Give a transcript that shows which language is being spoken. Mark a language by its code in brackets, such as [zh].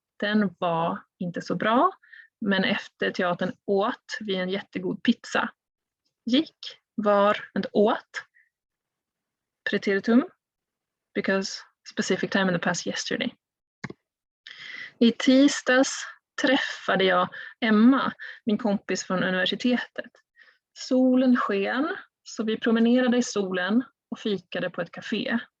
[sv] Den var inte så bra, men efter teatern åt vi en jättegod pizza. Gick, var and åt. [en] Preteritum, because specific time in the past yesterday. [sv] I tisdags träffade jag Emma, min kompis från universitetet. Solen sken, så vi promenerade i solen och fikade på ett café.